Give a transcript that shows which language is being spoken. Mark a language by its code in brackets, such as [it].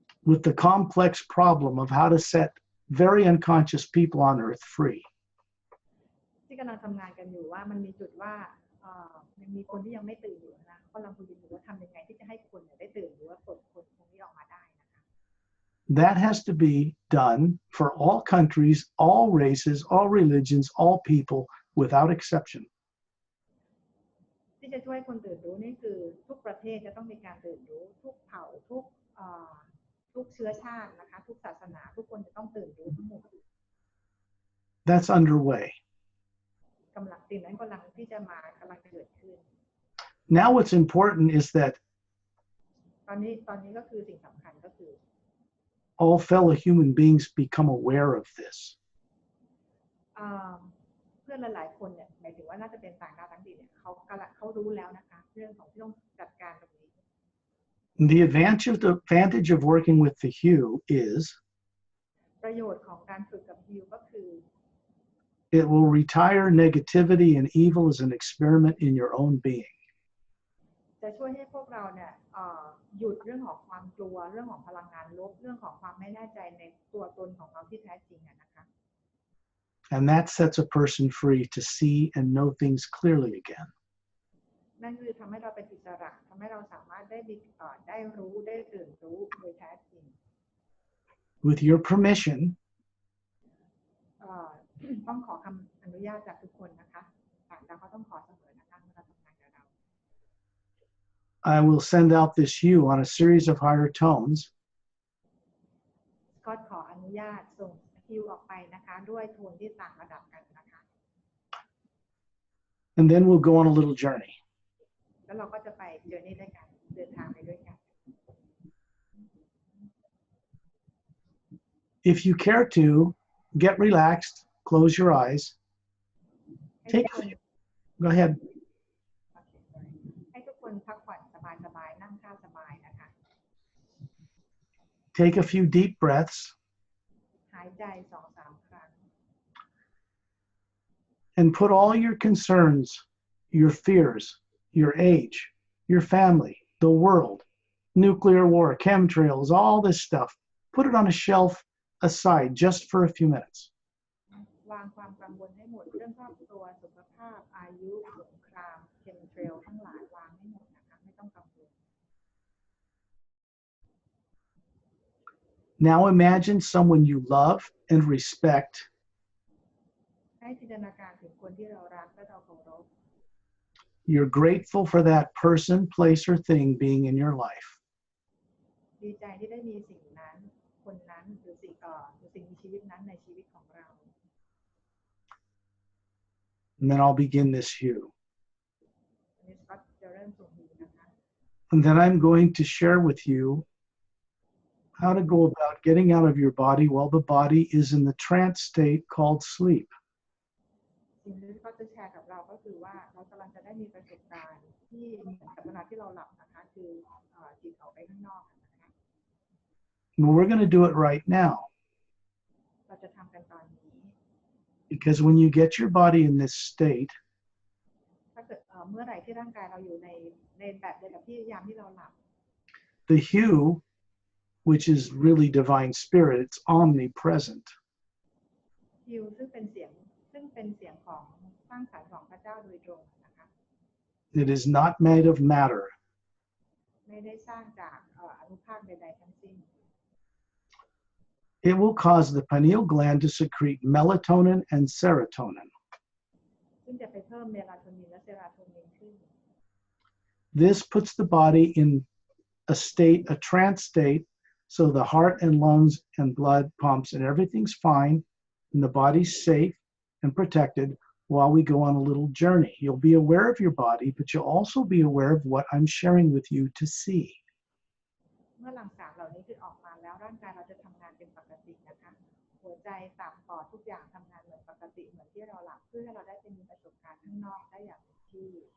[en] with the complex problem of how to set very unconscious people on Earth free. [th] ที่กำลังทำงานกันอยู่ว่ามันมีจุดว่ายังมีคนที่ยังไม่ตื่นอยู่นะก็กำลังคุยกันอยู่ว่าทำยังไงที่จะให้คนได้ตื่นหรือว่าปลดคนตรงนี้ออกมาได้นะคะ [en] That has to be done for all countries, all races, all religions, all people, without exception. [th] ที่จะช่วยคนตื่นรู้นี่คือทุกประเทศจะต้องมีการตื่นรู้ทุกเผ่าทุกเชื้อชาตินะคะทุกศาสนาทุกคนจะต้องตื่นรู้ทั้งหมด [en] That's underway. [th] กำลังสิ่งนั้นกำลังที่จะมากำลังเกิดขึ้น [en] Now what's important is that [th] ตอนนี้ก็คือสิ่งสำคัญก็คือ [en] all fellow human beings become aware of this. [th] เพื่อนหลายๆคนเนี่ยหมายถึงว่าน่าจะเป็นต่างดาวทั้งดีเนี่ยเขารู้แล้วนะคะเรื่องของที่ต้องจัดการตรงนี้ [en] The advantage of working with the hue is [th] ประโยชน์ของการฝึกกับฮิวก็คือ [en] it will retire negativity and evil as an experiment in your own being. [th] จะช่วยให้พวกเราเนี่ยหยุดเรื่องของความกลัวเรื่องของพลังงานลบเรื่องของความไม่แน่ใจในตัวตนของเราที่แท้จริงนะคะ [en] And that sets a person free to see and know things clearly again. [th] นั่นคือทำให้เราเป็นอิสระทำให้เราสามารถได้รู้ได้ตื่นรู้โดยแท้จริง [en] With your permission, [th] ต้องขอคำอนุญาตจากทุกคนนะคะต่างดาวเขาต้องขอเสมอนะคะเมื่อเราทำงานกับเรา [en] I will send out this hue on a series of higher tones. [th] ก็ขออนุญาตส่งฮิวออกไปนะคะด้วยโทนที่ต่างระดับกันนะคะ [en] And then we'll go on a little journey. [th] แล้วเราก็จะไปเดินด้วยกันเดินทางไปด้วยกัน [en] If you care to, get relaxed, close your eyes. Go ahead. [th] ให้ทุกคนพักผ่อนสบายๆนั่งท่าสบายนะคะ [en] Take a few deep breaths. [th] หายใจ 2-3 ครั้ง [en] And put all your concerns, your fears, your age, your family, the world, nuclear war, chemtrails, all this stuff, put it on a shelf aside just for a few minutes. [th] วางความกังวลให้หมดเรื่องครอบครัวสุขภาพอายุสงครามเคมเทรลทั้งหลายวางให้หมดนะคะไม่ต้องกังวล [en] Now imagine someone you love and respect. [th] ให้จินตนาการถึงคนที่เรารักและเราเคารพ [en] You're grateful for that person, place, or thing being in your life. [th] ดีใจที่ได้มีสิ่งนั้นคนนั้นหรือสิ่งมีชีวิตนั้นในชีวิตของเรา [en] And then I'll begin this hue. [th] อันนี้ก็จะเริ่มส่งฮิวนะคะ [en] And then I'm going to share with you how to go about getting out of your body while the body is in the trance state called sleep. [th] สิ่งที่เขาจะแชร์กับเราก็คือว่าเรากำลังจะได้มีประสบการณ์ที่เหมือนกับเวลาที่เราหลับนะคะคือจิตออกไปข้างนอกนะคะ [en] But we're going to do it right now. [th] เราจะทำกันตอนนี้ [en] Because when you get your body in this state, [th] ถ้าเกิดเมื่อไหร่ที่ร่างกายเราอยู่ในแบบเดียวกับที่ยามที่เราหลับ [en] the hue, which is really divine spirit, it's omnipresent. [th] ฮิวซึ่งเป็นเสียงของสร้างสรรค์ของพระเจ้าโดยตรงนะคะ [en] It is not made of matter. [th] ไม่ได้สร้างจากอนุภาคใดๆทั้งสิ้น [en] It will cause the pineal gland to secrete melatonin and serotonin. [th] ซึ่งจะไปเพิ่มเมลาโทนินและเซโรโทนินขึ้น [en] This puts the body in a state, a trance state, so the heart and lungs and blood pumps and everything's fine, and the body's safe and protected while we go on a little journey. You'll be aware of your body, but you'll also be aware of what I'm sharing with you to see. [th] เมื่อหลังจากเหล่านี้คือออกมาแล้วร่างกายเราจะทำงานเป็นปกตินะคะหัวใจตับปอดทุกอย่างทำงานเหมือนปกติเหมือนที่เราหลับเพื่อให้เราได้ไปมีประสบการณ์ข้างนอกได้อย่างเต็มที่